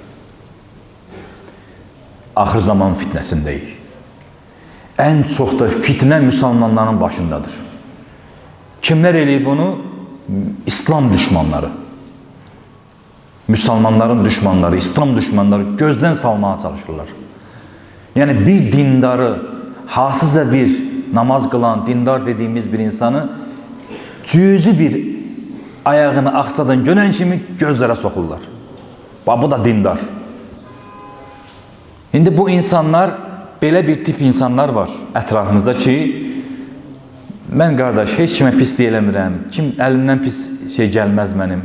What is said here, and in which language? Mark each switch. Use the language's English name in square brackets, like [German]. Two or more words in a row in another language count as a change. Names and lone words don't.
[Azerbaijani] Axır zaman fitnəsindəyik. [Turkish] En çok da fitnə müsəlmanların başındadır. [Azerbaijani] Kimler eləyir bunu? İslam düşmanları. Müsəlmanların düşmanları, İslam düşmanları gözdən salmaya çalışırlar. [Turkish] Yani bir dindarı, hasızca bir namaz kılan, dindar dediğimiz bir insanı cüzi bir ayağını aksadan [Azerbaijani] görən kimi gözlərə soxurlar. Bu da dindar. [Turkish] Şimdi bu insanlar, [Azerbaijani] belə bir tip insanlar var ətrafımızda ki, mən qardaş heç kimə pislik eləmirəm, kim əlimdən pis şey gəlməz mənim.